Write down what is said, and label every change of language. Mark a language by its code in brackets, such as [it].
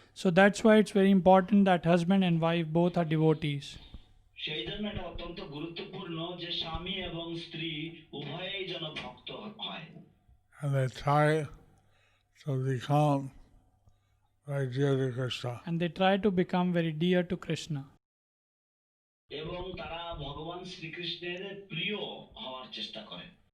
[en] So that's why it's very important that husband and wife both are devotees. [bn] সেই জন্য এটা অত্যন্ত গুরুত্বপূর্ণ যে স্বামী এবং স্ত্রী উভয়েই যেন ভক্ত হয়। [en] And they try to become very dear to Krishna. And they try to become very dear to Krishna. [bn] এবং তারা ভগবান শ্রীকৃষ্ণের প্রিয় হওয়ার চেষ্টা করে।